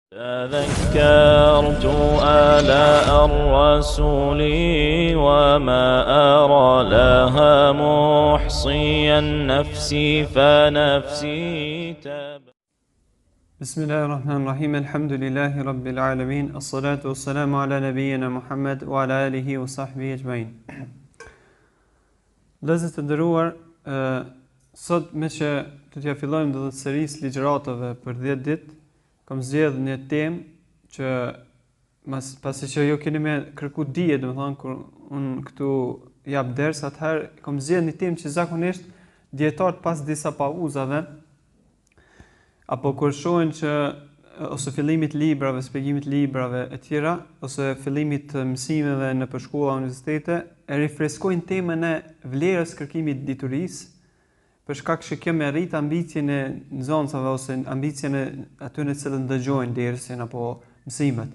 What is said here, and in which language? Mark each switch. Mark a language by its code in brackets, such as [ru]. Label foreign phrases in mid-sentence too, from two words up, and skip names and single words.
[ar] تذكرت آلاء الرسول وما أرى لها محصي النفس فنفسي بسم الله الرحمن الرحيم الحمد لله رب العالمين الصلاة والسلام على نبينا محمد وعلى آله وصحبه أجمعين. [sq] Lezet të nderuar, sot me që të t'ja fillojmë dhe serisë ligjëratave për 10 ditë, kam zgjedhur një temë që pasi që jo keni me kërku dije, domethënë kur unë këtu jap ders, atëherë kam zgjedhur një temë që zakonisht dietarët pas disa pauzave apo kur shohin që ose fillimit librave, shpjegimit librave e tjera, ose fillimit mësimeve në shkolla universitete, e rifreskojnë temën e vlerës kërkimit diturisë, për shkak që kjo merrit ambicien e nxënësave ose ambicien e atyre që ndëgjojnë dersin apo mësimet.